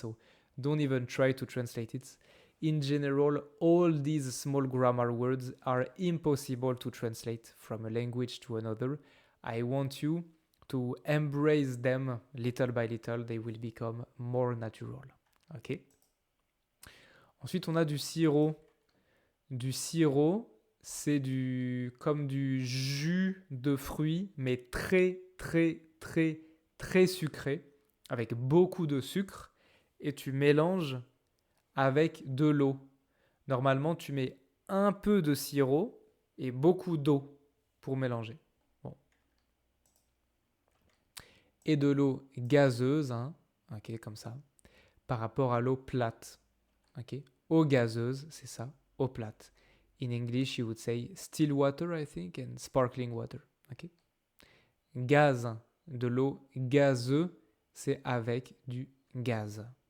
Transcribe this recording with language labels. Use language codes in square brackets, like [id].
[en] So don't even try to translate it. In general, all these small grammar words are impossible to translate from a language to another. I want you to embrace them little by little. They will become more natural. [fr] Ok? Ensuite, on a du sirop. Du sirop, c'est comme du jus de fruits, mais très, très, très, très sucré, avec beaucoup de sucre, et tu mélanges avec de l'eau. Normalement, tu mets un peu de sirop et beaucoup d'eau pour mélanger. Bon. Et de l'eau gazeuse, hein, ok, comme ça, par rapport à l'eau plate. Ok, eau gazeuse, c'est ça, eau plate. [en] In English, you would say still water, I think, and sparkling water. Okay? [fr] Gaz, de l'eau gazeuse, c'est avec du gaz.